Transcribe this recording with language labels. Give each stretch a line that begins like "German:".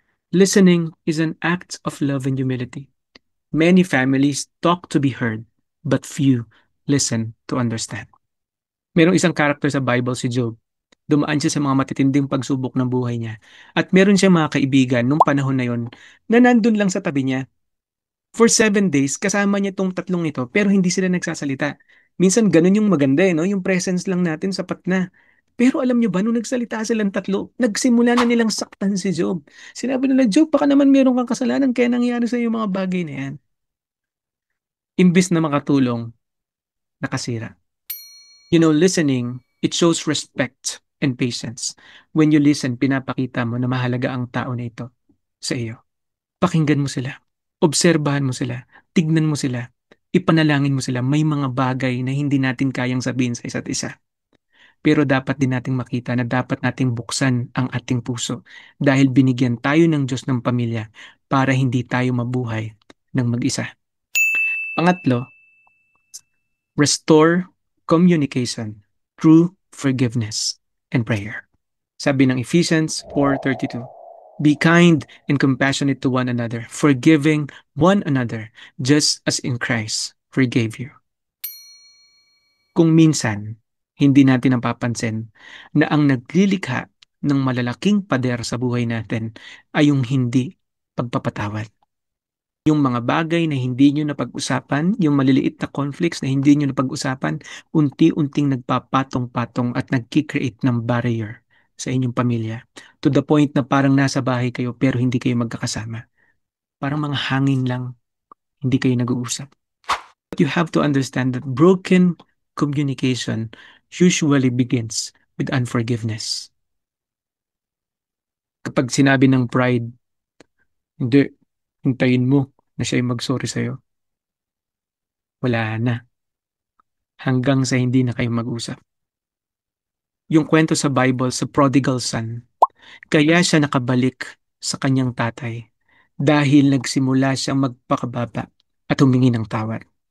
English: Listening is an act of love and humility. Many families talk to be heard, but few listen to understand.
Filipino: Merong isang character sa Bible, si Job. Dumaan siya sa mga matitinding pagsubok ng buhay niya. At meron siyang mga kaibigan nung panahon na yon na nandun lang sa tabi niya.
English: For 7 days,
Filipino: kasama niya tong tatlong ito, pero hindi sila nagsasalita. Minsan ganun yung maganda no? Yung presence lang natin sapat na. Pero alam niyo ba, nung nagsalita silang tatlo, nagsimula na nilang saktan si Job. Sinabi nila, Job, baka naman meron kang kasalanan kaya nangyari sa yung mga bagay na yan. Imbis na makatulong, nakasira.
English: Listening, it shows respect and patience. When you listen,
Filipino: pinapakita mo na mahalaga ang tao na ito sa iyo. Pakinggan mo sila. Obserbahan mo sila. Tignan mo sila. Ipanalangin mo sila. May mga bagay na hindi natin kayang sabihin sa isa't isa. Pero dapat din nating makita na dapat nating buksan ang ating puso dahil binigyan tayo ng Diyos ng pamilya para hindi tayo mabuhay ng mag-isa. Pangatlo,
English: restore communication through forgiveness and prayer.
Filipino: Sabi ng
English: Ephesians 4:32, be kind and compassionate to one another, forgiving one another, just as in Christ forgave you.
Filipino: Kung minsan, hindi natin napapansin na ang naglilikha ng malalaking pader sa buhay natin ay yung hindi pagpapatawad. Yung mga bagay na hindi nyo napag-usapan, yung maliliit na conflicts na hindi nyo napag-usapan, unti-unting nagpapatong-patong at nagkikreate ng barrier sa inyong pamilya.
English: To the point
Filipino: na parang nasa bahay kayo pero hindi kayo magkakasama. Parang mga hangin lang, hindi kayo nag-uusap.
English: But you have to understand that broken communication usually begins with unforgiveness.
Filipino: Kapag sinabi ng pride, hindi, hintayin mo na siya yung mag-sorry sa'yo. Wala na. Hanggang sa hindi na kayo mag-usap. Yung kwento sa Bible sa prodigal son, kaya siya nakabalik sa kanyang tatay dahil nagsimula siyang magpakababa at humingi ng tawad.